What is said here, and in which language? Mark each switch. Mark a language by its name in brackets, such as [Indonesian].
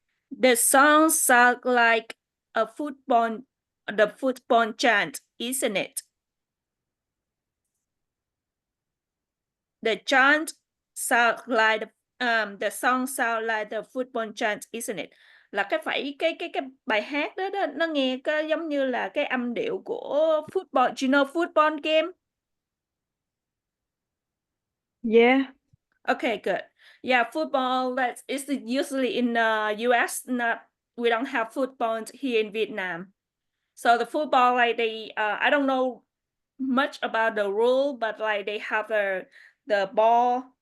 [English] The song sounds like the football chant, isn't it? The chant sound like the song sound like the football chant, isn't it? [Vietnamese] Là cái bài hát đó, nó nghe cái giống như là cái âm điệu của football. [English] Do you know football game? Yeah. Okay, good. Yeah, football is usually in the US. We don't have football here in Vietnam. So the football, like I don't know much about the rule, but like they have the ball.